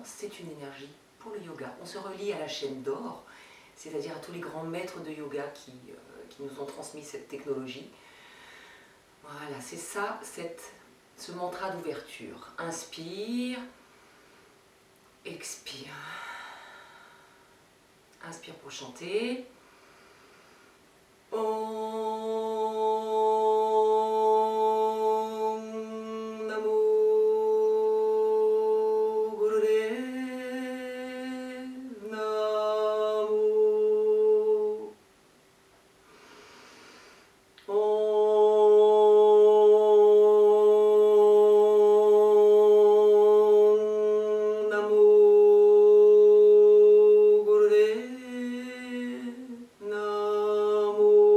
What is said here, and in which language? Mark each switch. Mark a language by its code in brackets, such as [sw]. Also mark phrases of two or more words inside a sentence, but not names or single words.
[fr] C'est une énergie pour le yoga. On se relie à la chaîne d'or, c'est-à-dire à tous les grands maîtres de yoga qui nous ont transmis cette technologie. Voilà, c'est ça, ce mantra d'ouverture. Inspire, expire. Inspire pour chanter. [pa] Om Namo Gurudev Namo. Om Namo Gurudev Namo.